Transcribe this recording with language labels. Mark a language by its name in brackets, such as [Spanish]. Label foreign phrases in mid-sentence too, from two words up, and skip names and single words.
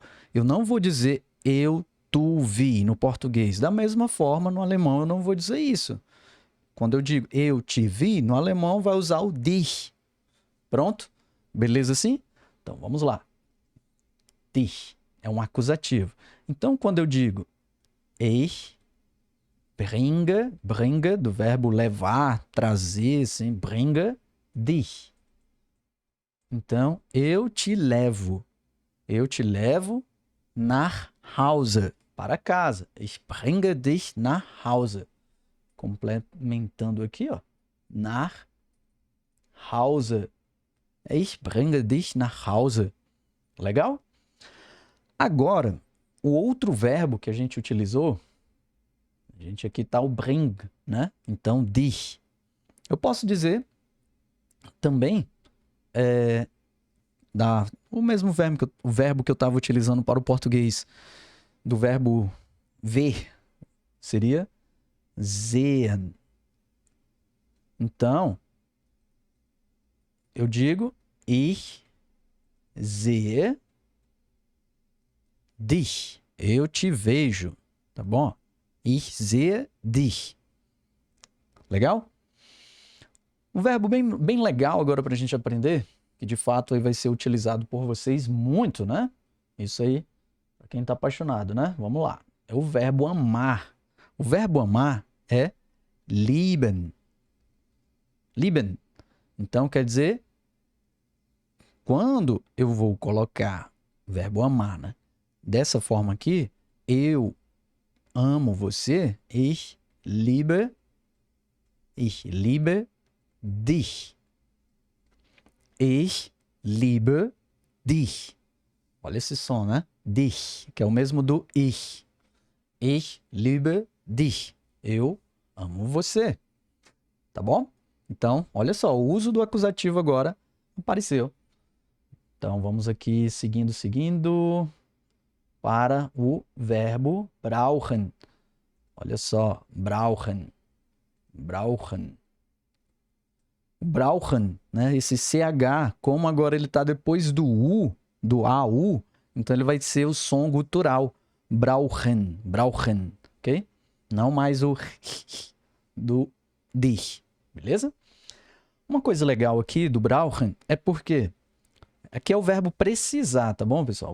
[Portuguese] Eu não vou dizer eu, tu, vi no português. Da mesma forma, no alemão eu não vou dizer isso. Quando eu digo eu te vi, no alemão vai usar o dich. Pronto? Beleza assim? Então, vamos lá. Dich é um acusativo. Então, quando eu digo [German] ich bringe, [Portuguese] do verbo levar, trazer, assim, [German] bringe dich. [Portuguese] Então, eu te levo [German] nach Hause. [Portuguese] Para casa. [German] Ich bringe dich nach Hause. [Portuguese] Complementando aqui, ó. [German] Nach Hause. Ich bringe dich nach Hause. [Portuguese] Legal? Agora, o outro verbo que a gente utilizou, a gente aqui tá o bring, né? Então, dich. Eu posso dizer também o mesmo verbo que eu estava utilizando para o português, do verbo ver, seria sehen. Então, eu digo [German] ich sehe dich. [Portuguese] Eu te vejo, tá bom? [German] Ich sehe dich. [Portuguese] Legal? Um verbo bem legal agora para a gente aprender, que de fato aí vai ser utilizado por vocês muito, né? Isso aí, para quem está apaixonado, né? Vamos lá. É o verbo amar. O verbo amar é lieben. Lieben. Então, quer dizer, quando eu vou colocar o verbo amar, né? Dessa forma aqui, eu amo você, [German] ich liebe dich. Ich liebe dich. [Portuguese] Olha esse som, né? Dich, que é o mesmo do ich. [German] Ich liebe dich. [Portuguese] Eu amo você. Tá bom? Então, olha só, o uso do acusativo agora apareceu. Então, vamos aqui seguindo para o verbo brauchen. Olha só, [German] brauchen. Brauchen. [Portuguese] O brauchen, né? Esse CH, como agora ele está depois do U, do AU, então ele vai ser o som gutural. [German] Brauchen, brauchen, [Portuguese] ok? Não mais o do dich, beleza? Uma coisa legal aqui do brauchen é porque aqui é o verbo precisar, tá bom, pessoal?